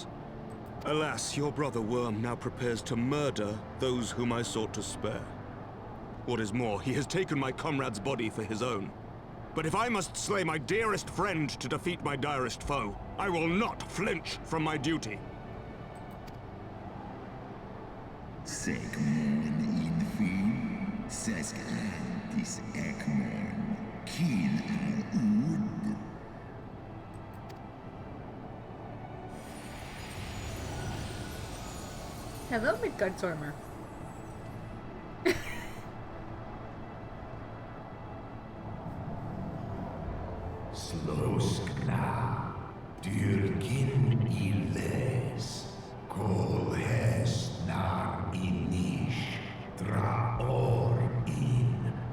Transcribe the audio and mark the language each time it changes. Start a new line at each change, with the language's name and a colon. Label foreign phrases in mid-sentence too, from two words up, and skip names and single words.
English: Alas, your brother Worm now prepares to murder those whom I sought to spare. What is more, he has taken my comrade's body for his own. But if I must slay my dearest friend to defeat my direst foe, I will not flinch from my duty. Segmon infin, sescantis ekmon, kin al-ud. Hello, Midgardstormer. Sloskna, dyrkin illes, kol hestnar inish, draor in.